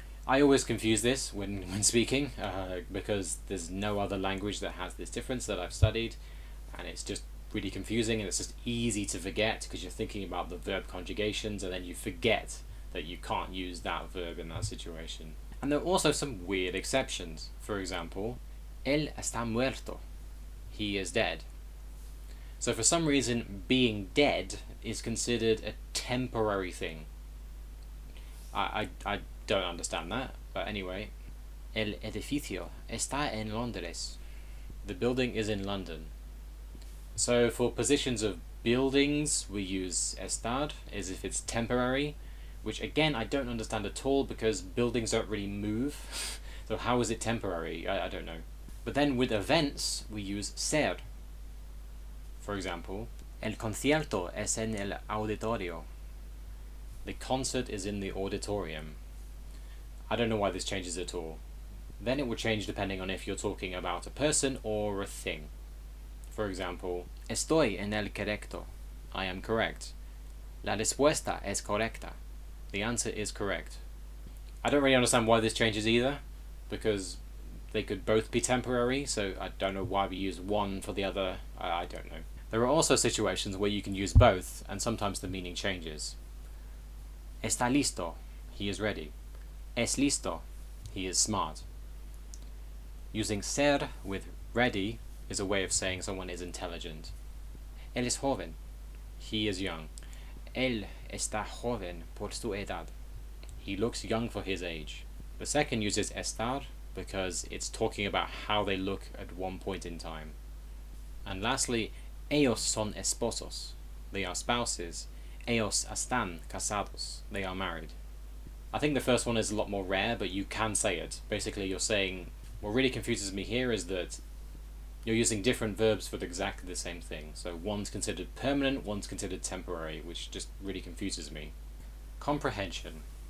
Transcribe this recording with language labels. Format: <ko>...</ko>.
<en>I always confuse this when speaking because there's no other language that has this difference that I've studied, and it's just really confusing, and it's just easy to forget because you're thinking about the verb conjugations and then you forget that you can't use that verb in that situation. And there are also some weird exceptions. For example,</en> <es>él está muerto.</es> <en>He is dead. So for some reason, being dead is considered a temporary thing. I don't understand that, but anyway.</en> <es>El edificio está en Londres.</es> <en>The building is in London. So for positions of buildings, we use estar as if it's temporary, which again I don't understand at all because buildings don't really move. So how is it temporary? I don't know. But then with events, we use ser. For example,</en> <es>el concierto es en el auditorio.</es> <en>The concert is in the auditorium. I don't know why this changes at all. Then it will change depending on if you're talking about a person or a thing. For example,</en> <es>estoy en el correcto.</es> <en>I am correct.</en> <es>La respuesta es correcta.</es> <en>The answer is correct. I don't really understand why this changes either, because they could both be temporary, so I don't know why we use one for the other. I don't know. There are also situations where you can use both, and sometimes the meaning changes.</en> <es>Está listo.</es> <en>He is ready.</en> <es>Es listo.</es> <en>He is smart. Using ser with ready is a way of saying someone is intelligent.</en> <es>Él es joven.</es> <en>He is young.</en> <es>Él está joven por su edad.</es> <en>He looks young for his age. The second uses estar because it's talking about how they look at one point in time. And lastly,</en> <es>ellos son esposos.</es> <en>They are spouses.</en> <es>Ellos están casados.</es> <en>They are married. I think the first one is a lot more rare, but you can say it. Basically, you're saying, what really confuses me here is that you're using different verbs for exactly the same thing. So one's considered permanent, one's considered temporary, which just really confuses me. Comprehension.</en>